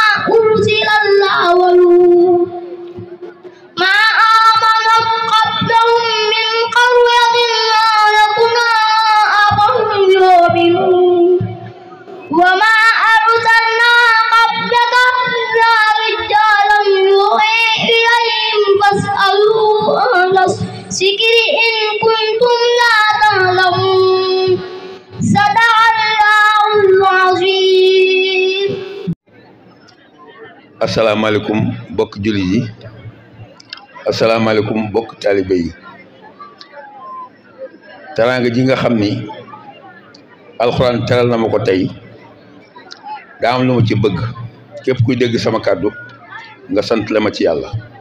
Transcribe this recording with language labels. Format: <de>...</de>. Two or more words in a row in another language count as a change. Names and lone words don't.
<ar>أرسل الأولون ما آمن قبلهم من قرية أهلكناها أفهم يؤمنون وما أرسلنا قبلك إلا رجالا يوحي إليهم فاسألوا أهل الذكر إن كنتم لا تعلمون صدق الله العظيم.</ar> <wo>asalaamaaleykum bokk jullit yi asalaamaaleykum bokk taalibe yi teraanga ji nga xam ni alxuraan teral na ma ko tey daa am lu ma ci bëgg képp kuy dégg sama kàddu nga sant la ma ci yàlla</wo>